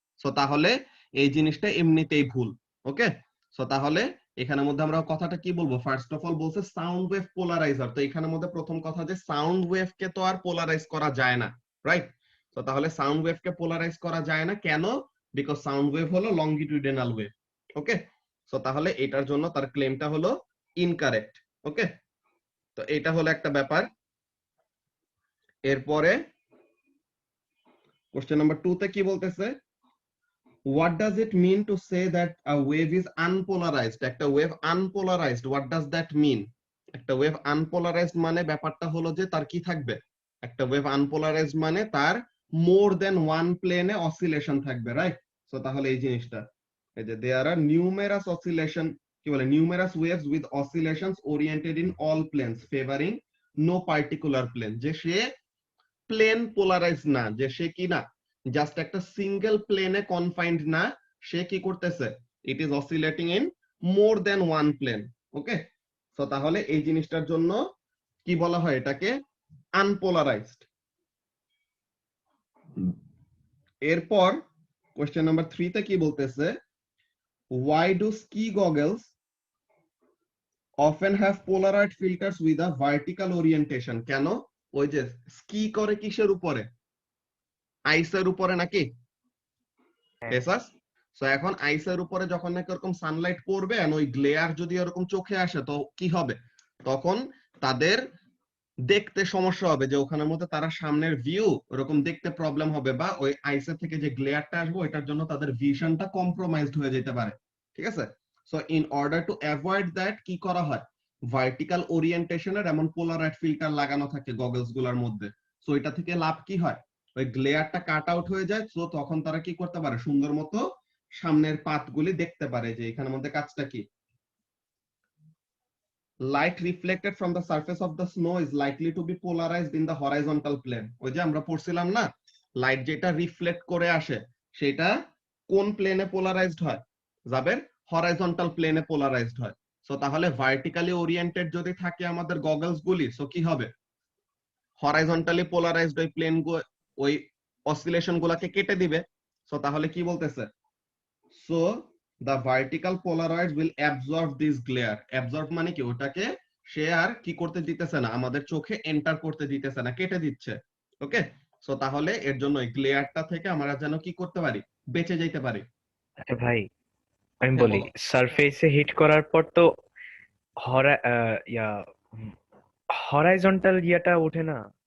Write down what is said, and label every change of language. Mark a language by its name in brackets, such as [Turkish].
[Bangla] So তাহলে এই জিনিসটা এমনিতেই ভুল। ওকে, সো তাহলে এখানের মধ্যে আমরা কথাটা কি বলবো, ফার্স্ট অফ অল বলছে সাউন্ড ওয়েভ পোলারাইজার, তো এখানের মধ্যে প্রথম কথা যে সাউন্ড ওয়েভকে তো আর পোলারাইজ করা যায় না, রাইট? তো তাহলে সাউন্ড ওয়েভকে পোলারাইজ করা যায় না কেন? বিকজ সাউন্ড ওয়েভ হলো লংগিটিউডিনাল ওয়েভ। ওকে, সো তাহলে এটার জন্য তার ক্লেমটা হলো ইনকারেক্ট। ওকে, তো এটা হলো একটা ব্যাপার। এরপরে কোশ্চেন নাম্বার 2 তে কি বলতেছে, [English] what does it mean to say that a wave is unpolarized? [Bangla] একটা wave unpolarised, [English] what does that mean? [Bangla] একটা ওয়েভ আনপোলারাইজড মানে ব্যাপারটা হলো যে তার কি থাকবে, একটা ওয়েভ আনপোলারাইজড মানে তার মোর দেন ওয়ান প্লেনে অসিলেশন থাকবে, রাইট? সো তাহলে এই জিনিসটা এই যে [English] there are numerous oscillation, [Bangla] কি বলে, [English] numerous waves with oscillations oriented in all planes favouring no particular plane, [Bangla] যে সে প্লেন পোলারাইজ না, যে সে কি না জাস্ট একটা সিঙ্গেল প্লেনে কনফাইন্ড না, সে কি করতেছে, [English] It is oscillating in more than one plane. [Bangla] Okay, so তাহলে এই জিনিসটার জন্য কি বলা হয়, এটাকে আনপোলারাইজড। এরপর কোশ্চেন নাম্বার 3 তে কি বলতেছে, [English] why do ski goggles often have polaroid filters with a vertical orientation? [Bangla] কেন? ওই যে স্কি করে কিসের উপরে, আইসের উপরে নাকি? এসাস, সো এখন আইসের উপরে যখন নাকি এরকম সানলাইট পড়বে আর ওই গ্লেয়ার যদি এরকম চোখে আসে, তো কি হবে, তখন তাদের দেখতে সমস্যা হবে, যে ওখানের মধ্যে তারা সামনের ভিউ এরকম দেখতে প্রবলেম হবে, বা ওই আইসের থেকে যে গ্লেয়ারটা আসবে ওইটার জন্য তাদের ভিশনটা কম্প্রোমাইজড হয়ে যেতে পারে। ঠিক আছে, so [English] in order to avoid that [Bangla] কি করা হয়, ভার্টিক্যাল ওরিয়েন্টেশনের এমন পোলারাইড ফিল্টার লাগানো থাকে গগলস গুলার মধ্যে। সো এটা থেকে লাভ কি হয়, ওই গ্লেয়ারটা কাট আউট হয়ে যায়, সো তখন তারা কি করতে পারে, সুন্দর মতো সামনের পাথগুলি দেখতে পারে। যে এখানের মধ্যে কাজটা কি, [English] light reflected from the surface of the snow is likely to be polarized in the horizontal plane. [Bangla] ওই যে আমরা পড়ছিলাম না, লাইট যেটা রিফ্লেক্ট করে আসে সেটা কোন প্লেনে পোলারাইজড হয়, যাবে হরাইজন্টাল প্লেনে পোলারাইজড হয়। সো তাহলে ভার্টিক্যালি ওরিয়েন্টেড যদি থাকে আমাদের গগলস গুলি, সো কি হবে, হরাইজন্টালি পোলারাইজড ওই প্লেন ওই অসিলেশন গুলাকে কেটে দিবে। সো তাহলে কি বলতেছে, so [English] the vertical polaroids will absorb this glare. [Bangla] Absorb মানে কি, ওটাকে সে আর কি করতে দিতেছে না, আমাদের চোখে এন্টার করতে দিতেছে না, কেটে দিচ্ছে। ওকে, সো তাহলে এর জন্য এই গ্লেয়ারটা থেকে আমরা যেন কি করতে পারি, বেঁচে যেতে পারি। আচ্ছা ভাই, আমি হ্যাঁ বলি বলো। সারফেসে হিট করার পর তো হরা ইয়া হরাইজন্টাল ইয়াটা ওঠে না?